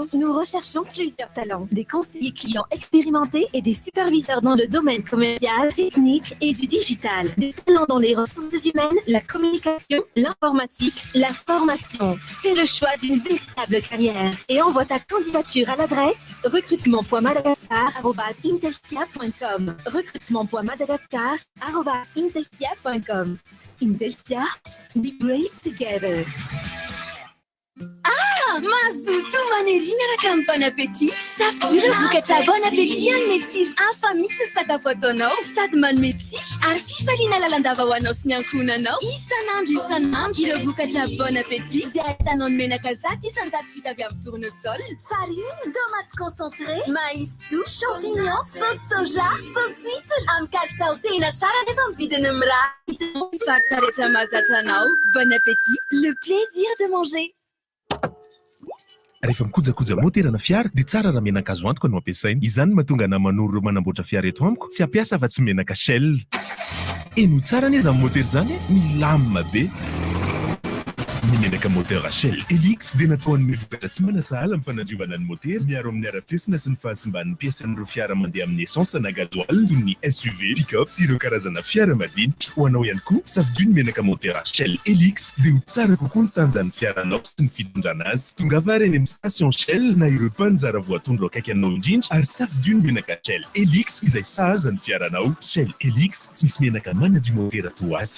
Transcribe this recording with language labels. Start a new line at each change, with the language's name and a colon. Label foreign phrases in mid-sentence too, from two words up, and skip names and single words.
French: Nous recherchons plusieurs talents, des conseillers clients expérimentés et des superviseurs dans le domaine commercial, technique et du digital. Des talents dans les ressources humaines, la communication, l'informatique, la formation. Fais le choix d'une véritable carrière et envoie ta candidature à l'adresse recrutement.madagascar@intelsia.com. recrutement.madagascar@intelsia.com. Intelsia,
English: be great together.
Malagasy: Mazoto manery miaraka amin'ny bon appétit. Safidio vokatra bon appétit anome tsiro hafa mihitsy ny sakafo ataonao sady manome tsiro ary fifaliana lalandava ho anao sy ny ankohonanao isan'andro ireo vokatra bon appétit izay ahitanao ny menaka zato isan-jato vita avy amin'ny
French: tournesol, farine, tomate concentré, maïs doux, champignons, sauce soja, sauce huître
Malagasy: amin'ny kalitao tena tsara nefa amin'ny vidiny mirary. Mivarotra rehetra mahazatra anao.
French: Bon appétit, le plaisir de manger.
Malagasy: Rehefa mikojakoja moterana fiara dia tsara raha menaka azo antoka no ampiasaina. Izany mahatonga ana manoro ireo manamboatra fiara eto amiko tsy ampiasa afa-tsy menaka Shell. Eno tsara anie izany motera izany milamina be. Ny menaka motera Shell Helix dia natao hanome vokatra tsy manatsahala amin'ny fanadriovana ny motera miaro amin'ny ara-piasina sy ny fahasimban'ny piasan'ireo fiara mandeha amin'ny essence na gasoil toy ny SUV, pick-up sy ireo karazana fiara madinika. Ho anao ihany koa safidio ny menaka motera Shell Helix dia ho tsara kokoa ny tanjan'ny fiaranao sy ny fitondrana azy. Tongava reny amin'ny station Shell na ireo mpanjara voatondro akaiky anao indrindra ary safidio ny menaka Shell Helix izay sahaza ny fiaranao. Shell Helix tsy misy menaka manadio motera toa azy.